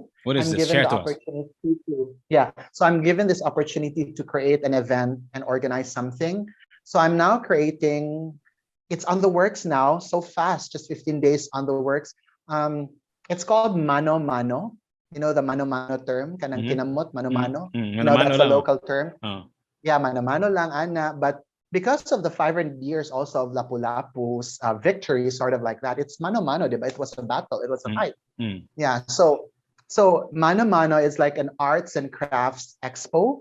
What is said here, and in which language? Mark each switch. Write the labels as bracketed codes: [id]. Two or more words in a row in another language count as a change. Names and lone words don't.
[en] What is I'm this? given Share the to us. opportunity to, yeah. So I'm given this opportunity to create an event and organize something. So I'm now creating, it's on the works now, so fast, just 15 days on the works. Um, it's called Mano Mano. You know the Mano Mano term, kanang Mhm. [ceb] kinamot, Mano Mhm. Mano. Mano-mano [en] That's a lang. Oh. local term. Oh. Yeah, [ceb] Mano Mano lang, Ana. [en] But because of the 500 years also of Lapu-Lapu's victory, sort of like that, it's Mano Mano, [ceb] diba? [en] It was a battle, it was a fight. Mm. Yeah, so Mano Mano is like an arts and crafts expo.